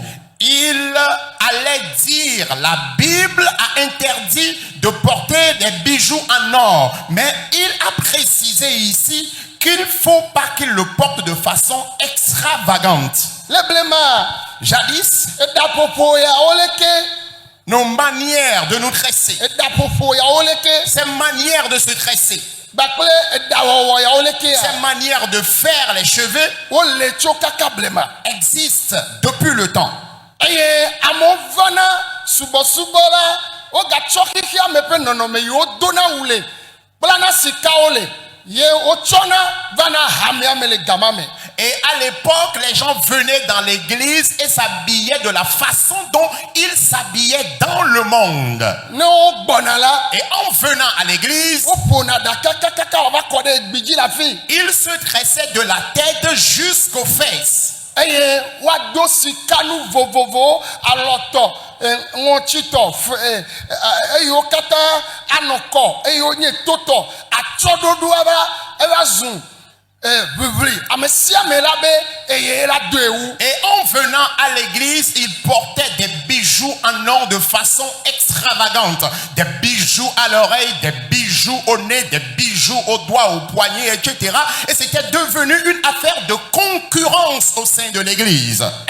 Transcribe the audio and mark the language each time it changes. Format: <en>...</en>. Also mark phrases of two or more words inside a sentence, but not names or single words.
<fr>il allait dire, la Bible a interdit de porter des bijoux en or, mais il a précisé ici qu'il ne faut pas qu'il le porte de façon extravagante.</fr> <ee>Le blema</ee> <fr>Jadis,</fr> <ee>edaƒoƒo ya woleke</ee> <fr>nos manières de nous tresser,</fr> <ee>edaƒoƒo ya woleke</ee> <fr>ces manières de se tresser,</fr> <ee>kpakple edawɔwɔ ya woleke</ee> <fr>ces</fr> <ee>ya</ee> <fr>manières de faire les cheveux</fr> <ee>wole tso kaka blema.</ee> <fr>existent depuis le temps.</fr> <ee>Eye amewo vana subɔsubɔ la wogatsɔ xixia me ƒe nɔnɔme yi wodona wu le kplana sikawo le ye wotsɔna vana hamea me le gama me.</ee> <fr>Et à l'époque, les gens venaient dans l'église et s'habillaient de la façon dont ils s'habillaient dans le monde.</fr> <ee>Ne wogbɔna la</ee> <fr>Et en venant à l'église,</fr> <ee>woƒona ɖaka kakaka wòava kɔ ɖe gbidzi le afi</ee> <fr>ils se tressaient de la tête jusqu'aux fesses.</fr> <ee>eye wado sikanu vovovo alɔtɔ ŋɔtsitɔ eyiwo katã anɔkɔ eye wonye totɔ atsɔɖoɖo eva zu vivri ame sia ame la be eye la do ewu.</ee> <fr>Et en venant à l'église, il portait des bijoux en or de façon extravagante. Des bijoux à l'oreille, des bijoux au nez, des bijoux aux doigts, aux poignets, etc. Et c'était devenu une affaire de concurrence au sein de l'église.</fr>